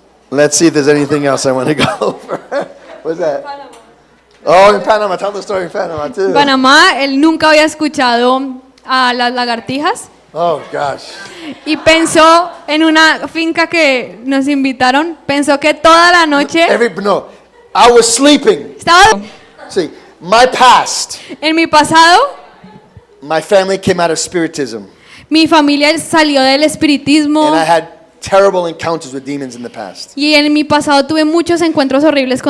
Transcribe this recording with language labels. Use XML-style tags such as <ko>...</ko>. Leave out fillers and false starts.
<en>Let's see if there's anything else I want to go over. What's that? Oh, in Panama. Tell the story in Panama, too.</en> <es>En Panamá, él nunca había escuchado a las lagartijas</es> <en>Oh, gosh.</en> <es>y pensó en una finca que nos invitaron, pensó que toda la noche</es> <en>No, I was sleeping.</en> <es>estaba</es> <en>See, my past,</en> <es>en mi pasado.</es> <en>my family came out of spiritism.</en> <es>Mi familia salió del espiritismo</es> <en>And I had terrible encounters with demons in the past.</en> <es>y en mi pasado tuve muchos encuentros horribles con</es>